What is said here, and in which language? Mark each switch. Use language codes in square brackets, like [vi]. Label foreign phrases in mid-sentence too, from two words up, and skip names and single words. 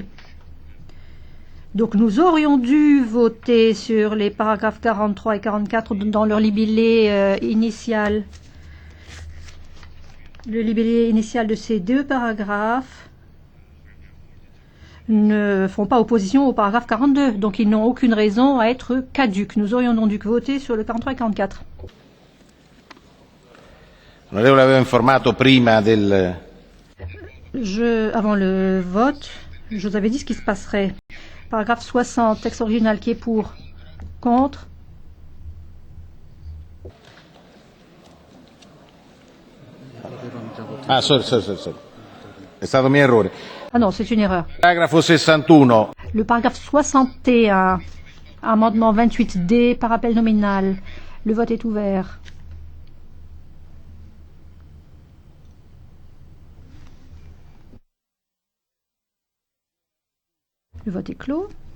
[fr] Donc nous aurions dû voter sur les paragraphes 43 et 44 dans leur libellé initial. Le libellé initial de ces deux paragraphes ne font pas opposition au paragraphe 42. Donc ils n'ont aucune raison à être caducs. Nous aurions donc dû voter sur le 43 et 44. [it] L'onorevole aveva informato prima del. [fr] Avant le vote, je vous avais dit ce qui se passerait. Paragraphe 60, texte original qui est pour, contre. [en] Ah, sorry. [it] È stato un mio errore. [fr] Ah non, c'est une erreur. [it] Paragrafo 61. [fr] Le paragraphe 61, amendement 28D par appel nominal. Le vote est ouvert. Le vote est clos.